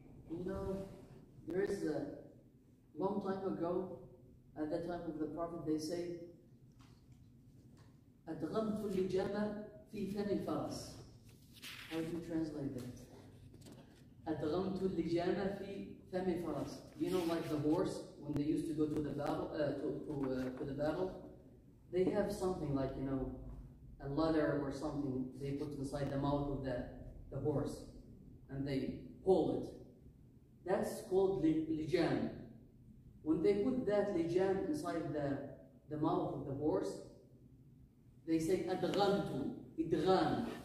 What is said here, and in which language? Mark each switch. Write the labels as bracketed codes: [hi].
[en] You know, there is a long time ago, at the time of the Prophet, they say, [ar] أدغمت اللجام في فم الفرس. [en] How do you translate that? [ar] أدغمت اللجام في فم الفرس. [en] You know, like the horse, when they used to go to the battle, to the battle, they have something like, you know, a leather or something they put inside the mouth of the horse, and they pull it. That's called lijam. When they put that lijam inside the mouth of the horse, they say adghamtu, idgham.